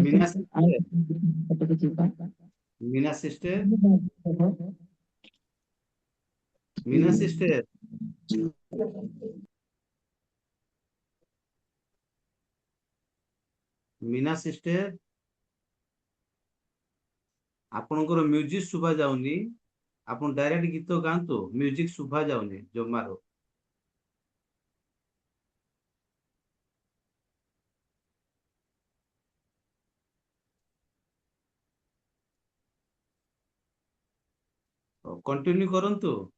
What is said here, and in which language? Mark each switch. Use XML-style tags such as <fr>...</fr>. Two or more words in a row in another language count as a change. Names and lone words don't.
<or>मीना से सिस्टर, जीवा मीना सिस्टर, मीना सिस्टर, मीना सिस्टर, ଆପଣଙ୍କର ମ୍ୟୁଜିକ ଶୁଭା ଯାଉନି। ଆପଣ ଡାଇରେକ୍ଟ ଗୀତ ଗାଆନ୍ତୁ, ମ୍ୟୁଜିକ ଶୁଭା ଯାଉନି ଜମାରୁ। କଣ୍ଟିନ୍ୟୁ କରନ୍ତୁ।</or>